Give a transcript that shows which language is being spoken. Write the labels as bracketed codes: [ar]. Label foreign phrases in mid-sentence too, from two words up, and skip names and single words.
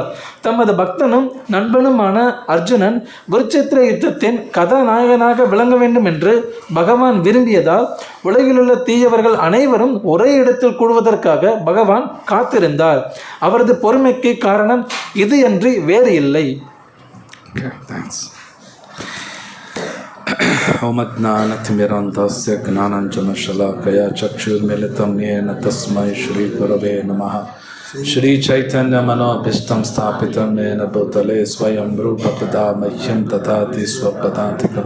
[ta] தமது பக்தனும் நண்பனுமான அர்ஜுனன் குருச்சேத்திர யுத்தத்தின் கதாநாயகனாக விளங்க வேண்டும் என்று பகவான் விரும்பியதால் உலகிலுள்ள தீயவர்கள் அனைவரும் ஒரே இடத்தில் கூடுவதற்காக பகவான் காத்திருந்தார். அவரது பொறுமைக்கு காரணம் இது அன்றி வேறு இல்லை. [sa] ओमज्ञानतिमिरान्धस्य ज्ञानाञ्जनशलाकया चक्षुर्मिलितं येन तस्मै श्रीगुरवे नमः. श्रीचैतन्यमनोभीष्टं स्थापितं येन भूतले स्वयं रूपकदा मह्यं ददाति स्वपदान्तिकं.